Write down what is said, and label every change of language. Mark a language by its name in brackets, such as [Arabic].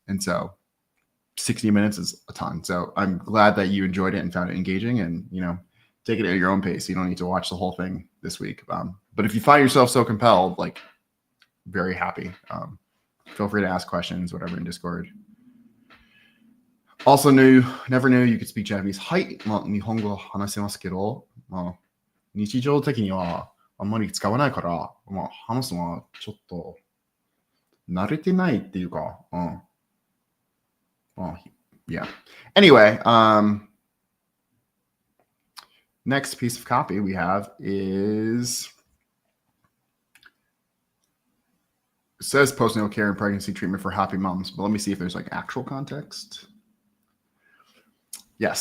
[English] And so 60 minutes is a ton. So I'm glad that you enjoyed it and found it engaging, and, take it at your own pace. You don't need to watch the whole thing this week. But if you find yourself so compelled, like, very happy. Feel free to ask questions, whatever, in Discord. Also never knew you could speak Japanese. [Japanese] はい。日本語話せますけど、日常的にはあんまり使わないから、話すのはちょっと慣れてないっていうか、 [English] Yeah. Anyway, next piece of copy we have is, it says postnatal care and pregnancy treatment for happy moms, but let me see if there's like actual context. Yes.